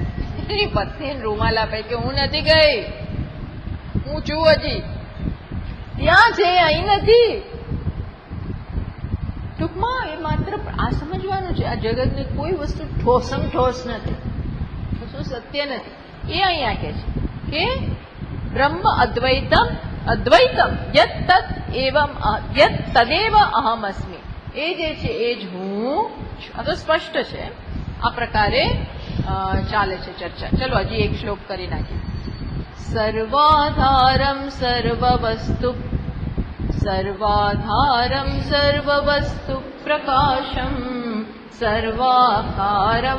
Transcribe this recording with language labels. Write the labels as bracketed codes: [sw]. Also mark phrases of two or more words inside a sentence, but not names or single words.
[gu] એની પત્ની રૂમાલ આપે કે હું નથી ગઈ, હું છું હજી ત્યાં છે, અહીં નથી. ટૂંકમાં એ માત્ર આ સમજવાનું છે, આ જગતની કોઈ વસ્તુ ઠોસમ ઠોસ નથી, કશું સત્ય નથી. એ અહીંયા કે છે કે [sa] બ્રહ્મ અદ્વૈતમ યત તદેવ અહમ અસ્મિ. [gu] એ જે છે એ જ હું છું. આ તો સ્પષ્ટ છે. આ પ્રકારે ચાલે છે ચર્ચા. ચલો હજી એક શ્લોક કરી નાખીએ. [sa] સર્વાધારમ સર્વવસ્તુ પ્રકાશમ સર્વાકારમ